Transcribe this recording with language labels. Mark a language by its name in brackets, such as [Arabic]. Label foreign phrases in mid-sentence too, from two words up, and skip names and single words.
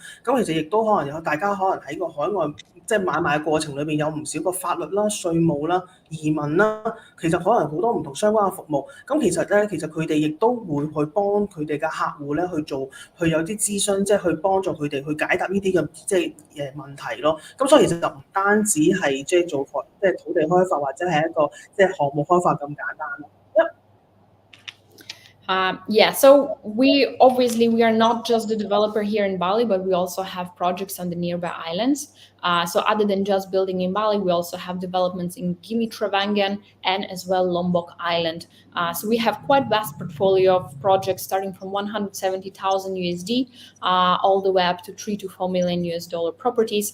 [Cantonese] 咁其實亦都可能有大家可能喺個海外即係買賣過程裏邊有唔少個法律啦、稅務啦、移民啦，其實可能好多唔同相關嘅服務。咁其實佢哋亦都會去幫佢哋嘅客戶咧去有啲諮詢，即係去幫助佢哋去解答呢啲嘅即係問題咯。咁所以其實就唔單止係即係做即係土地開發或者係一個即係項目開發咁簡單咯。 [English] Yeah, so we are not just the developer here in Bali, but we also have projects on the nearby islands. So other than just building in Bali, we also have developments in Gili Travangan and as well Lombok Island. So we have quite vast portfolio of projects starting from 170,000 USD all the way up to $3 to $4 million US properties.